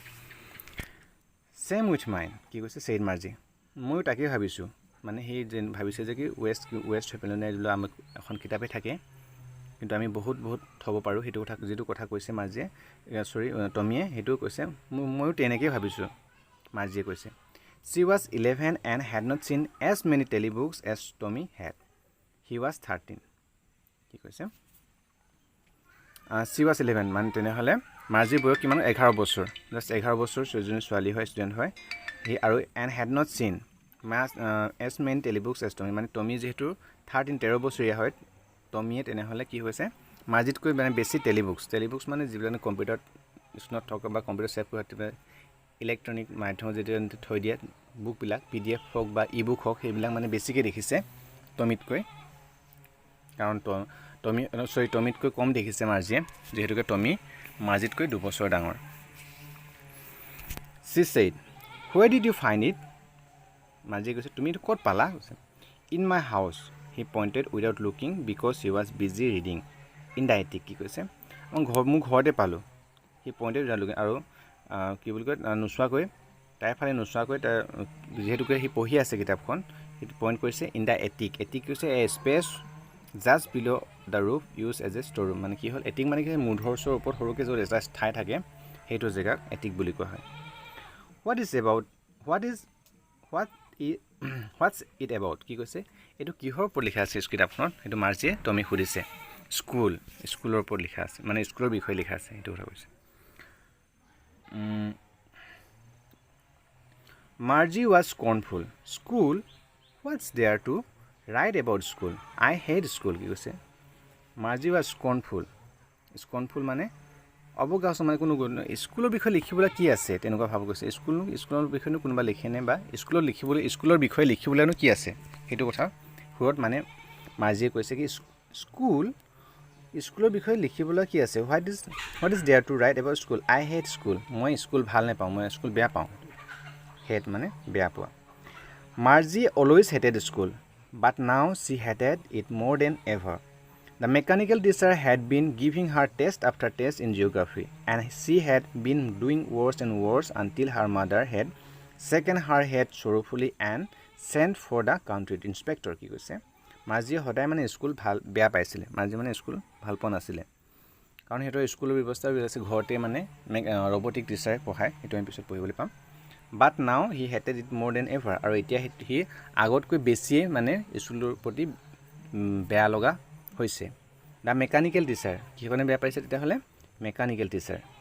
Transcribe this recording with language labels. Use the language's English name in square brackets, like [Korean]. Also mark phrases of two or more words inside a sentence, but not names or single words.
[English] same with mind [Assamese] কি কৈছে ছেইড মাৰ্জি ময়ো তাকেই ভাবিছোঁ মানে সেই যে ভাবিছে যে কি ৱেষ্ট হৈ পেলাই দিলোঁ আমাক এখন কিতাপেই থাকে কিন্তু আমি বহুত থ'ব পাৰোঁ সেইটো কথা যিটো কথা কৈছে মাৰ্জিয়ে টমিয়ে সেইটোও কৈছে ময়ো তেনেকেই ভাবিছোঁ মাৰ্জিয়ে কৈছে [English] She was 11 and had not seen as many telebooks as Tommy had. He was 13. [Assamese] কি কৈছে [English] she was 11 [Assamese] মানে তেনেহ'লে মাৰ্জিৰ বয়স কিমান 11 বছৰ জাষ্ট 11 বছৰ এজনী ছোৱালী হয় ষ্টুডেণ্ট হয় সি আৰু [English] and had not seen as many telebooks as Tommy [Assamese] মানে টমি যিহেতু 13 বছৰীয়া হয় টমিয়ে তেনেহ'লে কি হৈছে মাৰ্জিতকৈ মানে বেছি টেলিবুকছ মানে যিবিলাক কম্পিউটাৰত স্ক্ৰীণত থকা বা কম্পিউটাৰ ছেভ কৰা ইলেক্ট্ৰনিক মাধ্যমত যেতিয়া থৈ দিয়ে বুকবিলাক PDF হওক বা ই বুক হওক সেইবিলাক মানে বেছিকৈ দেখিছে টমিতকৈ কাৰণ টমিতকৈ কম দেখিছে মাৰ্জিয়ে যিহেতুকে টমি মাৰ্জিতকৈ 2 বছৰ ডাঙৰ [English] She said, where did you find it? [Assamese] মাৰ্জিয়ে কৈছে তুমি ক'ত পালা কৈছে [English] in my house he pointed without looking because he was busy reading in the attic [Assamese] কি কৈছে মোৰ ঘৰতে পালোঁ [English] he pointed without looking [Assamese] আৰু কি বুলি কয় নোচোৱাকৈ তাইৰ ফালে নোচোৱাকৈ তাৰ যিহেতুকে সি পঢ়ি আছে কিতাপখন সেইটো পইণ্ট কৰিছে [English] in the attic [Assamese] কৈছে [English] a space just below the roof use as a store room [Assamese] মানে কি হ'ল এটিক মানে কি মূধৰ ওপৰত সৰুকৈ য'ত এটা ঠাই থাকে সেইটো জেগাক এটিক বুলি কোৱা হয় [English] what's it about [Assamese] কি কৈছে এইটো কিহৰ ওপৰত লিখা আছে কিতাপখনত সেইটো মাৰ্জিয়ে টমি সুধিছে স্কুলৰ ওপৰত লিখা আছে মানে স্কুলৰ বিষয়ে লিখা আছে সেইটো কথা কৈছে [English] Margie was scornful. School? What's there to write about school? I hate school, [Assamese] কি কৈছে মাৰ্জি [English] was scornful [Assamese] মানে অবকাশ মানে কোনো স্কুলৰ বিষয়ে লিখিবলৈ কি আছে তেনেকুৱা ভাব গৈছে স্কুলৰ বিষয়েনো কোনোবা লিখেনে বা স্কুলৰ বিষয়ে লিখিবলৈনো কি আছে সেইটো কথা সুৰত মানে মাৰ্জিয়ে কৈছে কি স্কুলৰ বিষয়ে লিখিবলৈ কি আছে [English] what is there to write about school I hate school [Assamese] মই স্কুল ভাল নাপাওঁ মই স্কুল বেয়া পাওঁ হেট মানে বেয়া পোৱা [English] Margie always hated school but now she hated it more than ever The mechanical teacher had been giving her test after test in geography, and she had been doing worse and worse until her mother had shaken her head sorrowfully and sent for the country inspector. [Assamese] কি কৈছে মাৰ্জিয়ে সদায় মানে স্কুল বেয়া পাইছিলে মাৰ্জি মানে স্কুল ভাল পোৱা নাছিলে কাৰণ সিহঁতৰ স্কুলৰ ব্যৱস্থা আছে ঘৰতে মানে ৰবটিক টিচাৰে পঢ়ায় সেইটো আমি পিছত পঢ়িবলৈ পাম [English] but now he hated it more than ever [Assamese] আৰু এতিয়া সি আগতকৈ বেছিয়ে মানে স্কুলৰ প্ৰতি বেয়া লগা হৈছে [English] the mechanical teacher [Assamese] কিহনে বেয়া পাইছে তেতিয়াহ'লে [English] mechanical teacher